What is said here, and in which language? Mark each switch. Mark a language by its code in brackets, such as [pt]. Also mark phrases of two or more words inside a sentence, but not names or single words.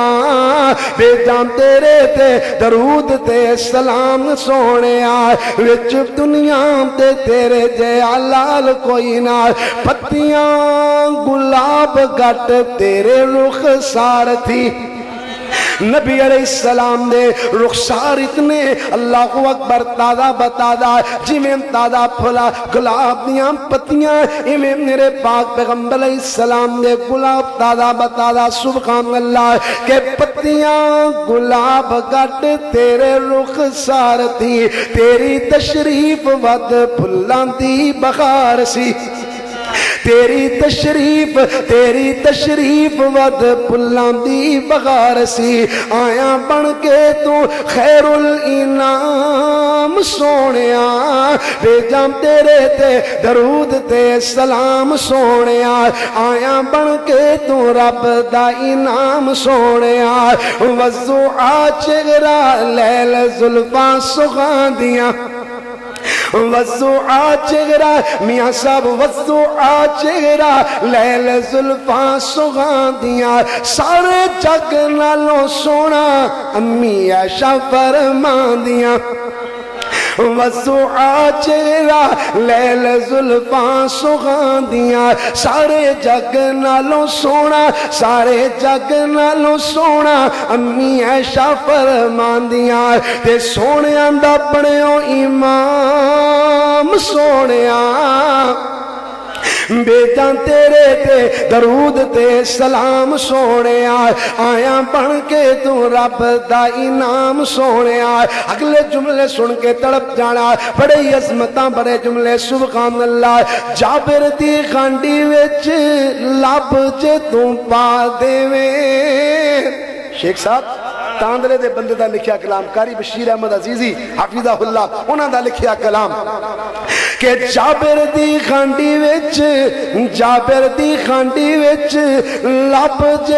[pa] بھیجاں تیرے تے درود تے سلام سونیا، وچ دنیا تے تیرے جیا لال کوئی نہ، پتیاں گلاب گٹ تیرے رخ سار تھی۔ نبی [ar] علیہ السلام [pa] دے رخسار اتنے [ar] اللہ اکبر [pa] تازہ بتازہ، جویں تازہ پھلا گلاب دیاں پتیاں، ایویں میرے پاک پیغمبر [ar] علیہ السلام [pa] دے گلاب تازہ بتازہ [ar] سبحان اللہ، [pa] کہ پتیاں گلاب گٹ تیرے رخسار تھی، تیری تشریف ود پھلاں دی بخار سی، تیری تشریف ود پھلاں دی بغار سی، آیا بن کے تو [ar] خیر الانعام [pa] سونیا۔ بھیجاں تیرے تے درود تے سلام سونیا، آیا بن کے تو رب دا انعام سونیا۔ والضحیٰ چہرہ لیل زلفاں سغاں دیاں، والضحیٰ چہرہ میاں صاحب، والضحیٰ چہرہ لیل زلفاں سغاں دیاں، سارے جگ نالوں سونا امی عائشہ فرمان دیاں۔ والضحیٰ چہرہ لیل زلفاں سغاں دیاں، سارے جگ نالوں سونا، سارے جگ نالوں سونا امی عائشہ فرمان دیاں، تے سونیاں دا بنیو امام سونیا۔ بھیجاں تیرے تے درود تے سلام سونیا، آیا بن کے تو رب دا انعام سونیا۔ اگلے جملے سن کے تڑپ جانا، بڑے عظمتاں بڑے جملے [ar] سبحان اللہ۔ [pa] جابر دی خانڈی وچ لب جے تو پا دیویں، شیخ صاحب تاندرے دے بندے دا لکھیا کلام، قاری بشیر احمد عزیزی [ar] حفظہ اللہ [pa] انہاں دا لکھیا کلام، کہ جابر دی خانڈی وچ لب جے